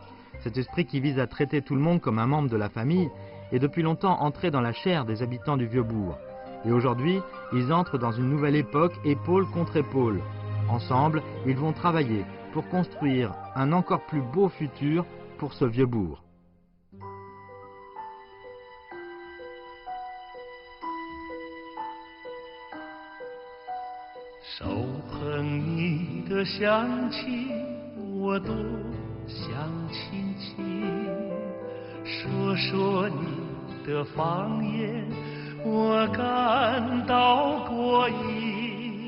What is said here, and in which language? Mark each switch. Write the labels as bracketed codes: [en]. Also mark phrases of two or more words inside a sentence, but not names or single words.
[fr] Cet esprit qui vise à traiter tout le monde comme un membre de la famille est depuis longtemps entré dans la chair des habitants du vieux bourg. Et aujourd'hui, ils entrent dans une nouvelle époque, épaule contre épaule. Ensemble, ils vont travailler pour construire un encore plus beau futur pour ce vieux bourg. [zh] 手捧你的香气，我多想亲亲。说说你的方言，我感到过瘾。